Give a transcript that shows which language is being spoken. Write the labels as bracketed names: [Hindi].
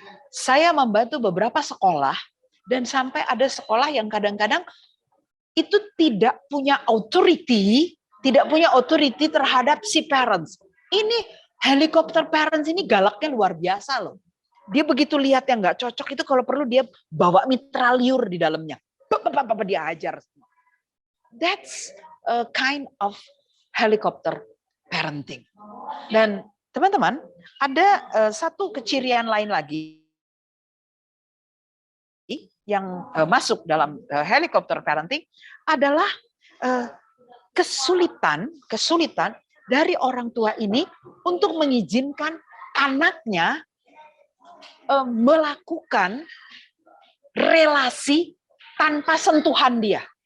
[Indonesian] Saya membantu beberapa sekolah, dan sampai ada sekolah yang kadang-kadang itu tidak punya authority terhadap si parents. Ini helikopter parents ini galaknya luar biasa loh. Dia begitu lihat yang nggak cocok itu, kalau perlu dia bawa mitraliur di dalamnya. Dia hajar. [English] That's a kind of helicopter parenting. [Indonesian] Dan teman-teman, ada satu kecirian lain lagi yang masuk dalam helicopter parenting adalah kesulitan dari orang tua ini untuk mengizinkan anaknya melakukan relasi tanpa sentuhan dia.